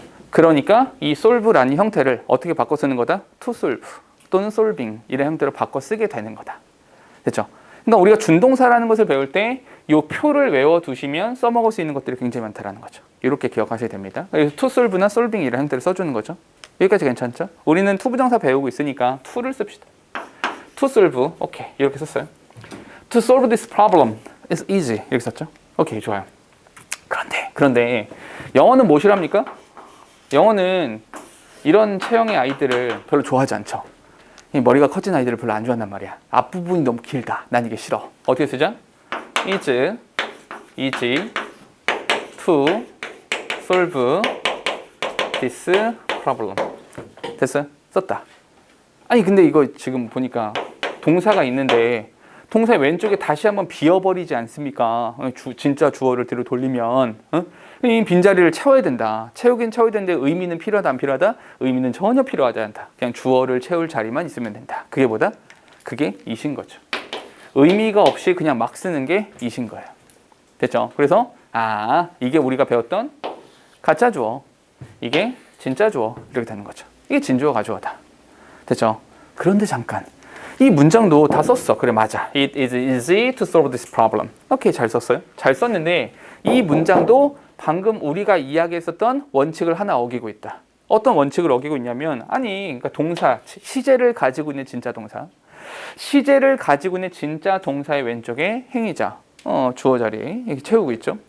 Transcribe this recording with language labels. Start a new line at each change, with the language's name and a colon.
Korean: 그러니까 이 solve라는 형태를 어떻게 바꿔 쓰는 거다? to solve 또는 solving 이런 형태로 바꿔 쓰게 되는 거다. 됐죠? 그러니까 우리가 준동사라는 것을 배울 때 이 표를 외워두시면 써먹을 수 있는 것들이 굉장히 많다는 거죠. 이렇게 기억하셔야 됩니다. 그래서 to solve나 solving 이런 형태를 써주는 거죠. 여기까지 괜찮죠? 우리는 to 부정사 배우고 있으니까 to를 씁시다.
English: to solve, 오케이.
Korean: 이렇게 썼어요.
English: To solve this problem is easy.
Korean: 이렇게 썼죠? 오케이, 좋아요. 그런데 영어는 뭐 싫어합니까? 영어는 이런 체형의 아이들을 별로 좋아하지 않죠. 머리가 커진 아이들을 별로 안 좋아한단 말이야. 앞부분이 너무 길다. 난 이게 싫어. 어떻게 쓰자?
English: is easy to solve this problem.
Korean: 됐어요? 썼다. 아니 근데 이거 지금 보니까 동사가 있는데 동사의 왼쪽에 다시 한번 비워버리지 않습니까? 진짜 주어를 뒤로 돌리면 이 빈자리를 채워야 된다. 채우긴 채워야 되는데 의미는 필요하다 안 필요하다? 의미는 전혀 필요하지 않다. 그냥 주어를 채울 자리만 있으면 된다. 그게 뭐다? 그게 이신 거죠. 의미가 없이 그냥 막 쓰는 게 이신 거예요. 됐죠? 그래서 이게 우리가 배웠던 가짜 주어, 이게 진짜 주어 이렇게 되는 거죠. 이게 진주어 가주어다. 됐죠? 그런데 잠깐 이 문장도 다 썼어. 그래 맞아.
English: It is easy to solve this problem.
Korean: 오케이 잘 썼어요. 잘 썼는데 이 문장도 방금 우리가 이야기했었던 원칙을 하나 어기고 있다. 어떤 원칙을 어기고 있냐면 그러니까 동사, 시제를 가지고 있는 진짜 동사. 시제를 가지고 있는 진짜 동사의 왼쪽에 행위자, 주어 자리에 이렇게 채우고 있죠.